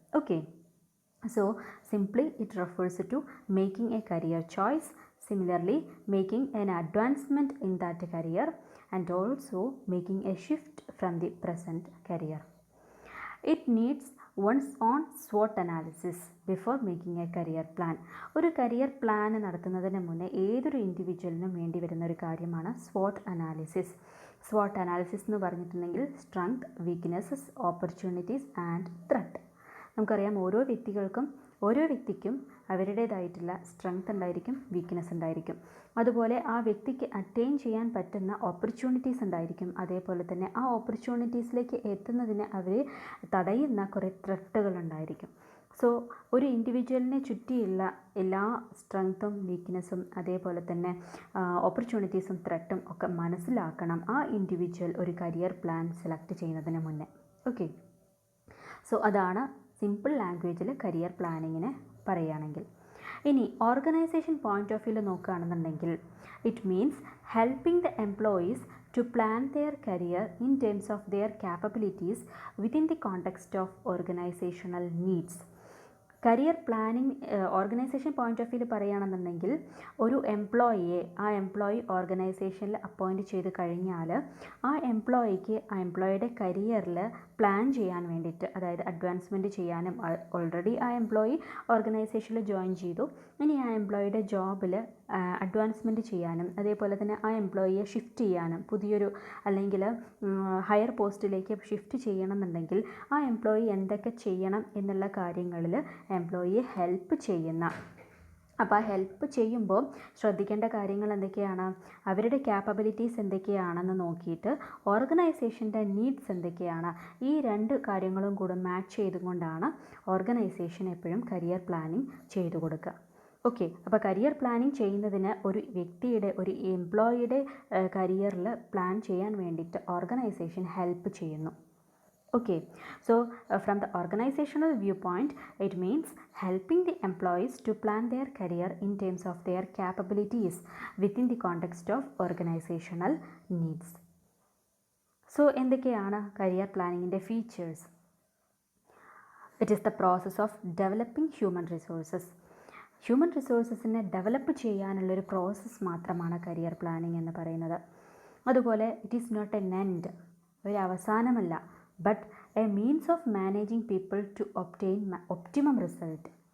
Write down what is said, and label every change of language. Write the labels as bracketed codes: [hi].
[en] Okay, so simply it refers to making a career choice, similarly making an advancement in that career and also making a shift from the present career. It needs one's own SWOT analysis before making a career plan. [ml] ഒരു career plan നടത്തുന്നതിന് മുന്നേ ഏതൊരു ഇൻഡിവിജ്വലിനും വേണ്ടി വരുന്ന ഒരു കാര്യമാണ് SWOT analysis. [en] SWOT analysis [ml] എന്ന് പറഞ്ഞിട്ടുണ്ടെങ്കിൽ [en] Strength, weaknesses, opportunities and threat. [ml] നമുക്കറിയാം ഓരോ വ്യക്തിക്കും അവരുടേതായിട്ടുള്ള സ്ട്രെങ്ത് ഉണ്ടായിരിക്കും, വീക്ക്നെസ് ഉണ്ടായിരിക്കും. അതുപോലെ ആ വ്യക്തിക്ക് അറ്റൈൻ ചെയ്യാൻ പറ്റുന്ന ഓപ്പർച്യൂണിറ്റീസ് ഉണ്ടായിരിക്കും. അതേപോലെ തന്നെ ആ ഓപ്പർച്യൂണിറ്റീസിലേക്ക് എത്തുന്നതിന് അവർ തടയുന്ന കുറേ ത്രെട്ടുകളുണ്ടായിരിക്കും. സോ ഒരു ഇൻഡിവിജ്വലിനെ ചുറ്റിയുള്ള എല്ലാ സ്ട്രെങ്ത്തും വീക്ക്നെസ്സും അതേപോലെ തന്നെ ഓപ്പർച്യൂണിറ്റീസും ത്രെട്ടും ഒക്കെ മനസ്സിലാക്കണം ആ ഇൻഡിവിജ്വൽ ഒരു കരിയർ പ്ലാൻ സെലക്ട് ചെയ്യുന്നതിന് മുന്നേ. ഓക്കെ, സോ അതാണ് സിമ്പിൾ ലാംഗ്വേജിൽ കരിയർ പ്ലാനിങ്ങിന് പറയുകയാണെങ്കിൽ. ഇനി [en] organisation point of വ്യൂവിൽ [ml] നോക്കുകയാണെന്നുണ്ടെങ്കിൽ [en] It means helping the employees to plan their career in terms of their capabilities within the context of organizational needs. [ml] Career planning organisation point of വ്യൂവിൽ പറയുകയാണെന്നുണ്ടെങ്കിൽ ഒരു ആ എംപ്ലോയി ഓർഗനൈസേഷനിൽ അപ്പോയിൻറ്റ് ചെയ്ത് കഴിഞ്ഞാൽ ആ എംപ്ലോയിയുടെ കരിയറിൽ പ്ലാൻ ചെയ്യാൻ വേണ്ടിയിട്ട്, അതായത് അഡ്വാൻസ്മെൻറ്റ് ചെയ്യാനും, ഓൾറെഡി ആ എംപ്ലോയി ഓർഗനൈസേഷനിൽ ജോയിൻ ചെയ്തു, ഇനി ആ എംപ്ലോയിയുടെ ജോബിൽ അഡ്വാൻസ്മെൻറ്റ് ചെയ്യാനും അതേപോലെ തന്നെ ആ എംപ്ലോയിയെ ഷിഫ്റ്റ് ചെയ്യാനും പുതിയൊരു അല്ലെങ്കിൽ ഹയർ പോസ്റ്റിലേക്ക് ഷിഫ്റ്റ് ചെയ്യണമെന്നുണ്ടെങ്കിൽ ആ എംപ്ലോയി എന്തൊക്കെ ചെയ്യണം എന്നുള്ള കാര്യങ്ങളിൽ എംപ്ലോയിയെ ഹെൽപ്പ് ചെയ്യുന്ന, അപ്പോൾ ആ ഹെൽപ്പ് ചെയ്യുമ്പോൾ ശ്രദ്ധിക്കേണ്ട കാര്യങ്ങൾ എന്തൊക്കെയാണ്, അവരുടെ ക്യാപ്പബിലിറ്റീസ് എന്തൊക്കെയാണെന്ന് നോക്കിയിട്ട് ഓർഗനൈസേഷൻ്റെ നീഡ്സ് എന്തൊക്കെയാണ്, ഈ രണ്ട് കാര്യങ്ങളും കൂടെ മാച്ച് ചെയ്തുകൊണ്ടാണ് ഓർഗനൈസേഷൻ എപ്പോഴും കരിയർ പ്ലാനിങ് ചെയ്തു കൊടുക്കുക. ഓക്കെ, അപ്പോൾ കരിയർ പ്ലാനിങ് ചെയ്യുന്നതിന് ഒരു എംപ്ലോയിയുടെ കരിയറിൽ പ്ലാൻ ചെയ്യാൻ വേണ്ടിയിട്ട് ഓർഗനൈസേഷൻ ഹെൽപ്പ് ചെയ്യുന്നു. [en] Okay, so from the organizational viewpoint, it means helping the employees to plan their career in terms of their capabilities within the context of organizational needs. [ml] So എന്തൊക്കെയാണ് career പ്ലാനിങ്ങിൻ്റെ features? [en] It is the process of developing human resources. [ml] Human റിസോഴ്സസിനെ develop ചെയ്യാനുള്ളൊരു process മാത്രമാണ് career planning എന്ന് പറയുന്നത്. അതുപോലെ [en] it is not an end, [ml] ഒരു അവസാനമല്ല, [en] But a means of managing people to obtain optimum result.